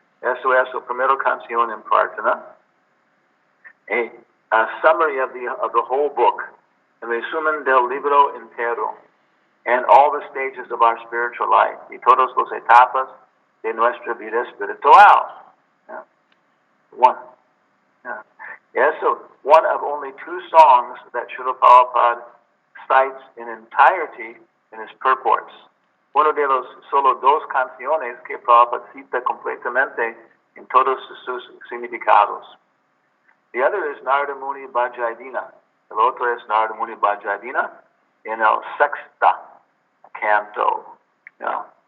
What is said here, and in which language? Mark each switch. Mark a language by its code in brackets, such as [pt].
[es] Eso es la primera canción en Prarthana. [en] A summary of the whole book. [es] El resumen del libro entero. [en] And all the stages of our spiritual life. [es] Y todas las etapas de nuestra vida espiritual. [en] Yeah. One. Yeah. So, one of only two songs that Srila Prabhupada cites in entirety in his purports. [es] Uno de los solo dos canciones que Prabhupada cita completamente en todos sus significados. [en] The other is Narada Muni Bhajayadina. [es] El otro es Narada Muni Bhajayadina en el sexta canto. Yeah.